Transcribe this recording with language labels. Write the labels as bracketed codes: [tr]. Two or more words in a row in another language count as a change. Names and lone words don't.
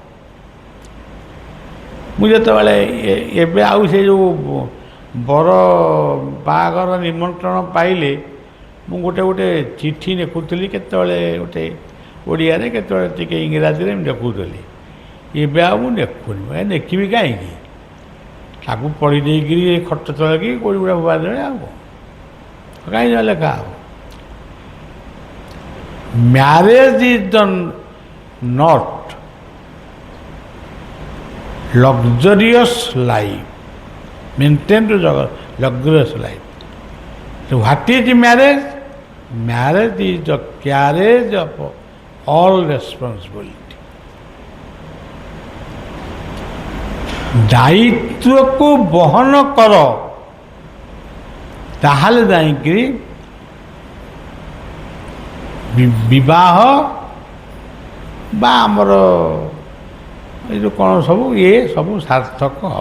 [or] ମୁଁ ଯେତେବେଳେ ଏବେ ଆଉ ସେ ଯେଉଁ ବର ବାହାଘର ନିମନ୍ତ୍ରଣ ପାଇଲେ, ମୁଁ ଗୋଟେ ଚିଠି ଲେଖୁଥିଲି, କେତେବେଳେ ଗୋଟେ ଓଡ଼ିଆରେ, କେତେବେଳେ ଟିକେ ଇଂରାଜୀରେ ମୁଁ ଲେଖୁଥିଲି। ଏବେ ଆଉ ମୁଁ ଲେଖୁନି। ଲେଖିବି କାହିଁକି? ତାକୁ ପଢ଼ି ଦେଇକିରି ଖଟ ତଳକି କୋଉଠି ଗୁଡ଼ା ଭବା ଦେବେ, ଆଉ କାହିଁକି ଲେଖା ହେବ? [en] marriage is the not luxurious life maintain to luxurious life. So what is marriage? Marriage is the carriage of all responsibility. [or] ଦାୟିତ୍ୱକୁ ବହନ କର, ତାହେଲେ ଯାଇକିରି ବିବାହ ବା ଆମର ଏ ଯେଉଁ କ'ଣ ସବୁ ଇଏ ସବୁ ସାର୍ଥକ ହେବ।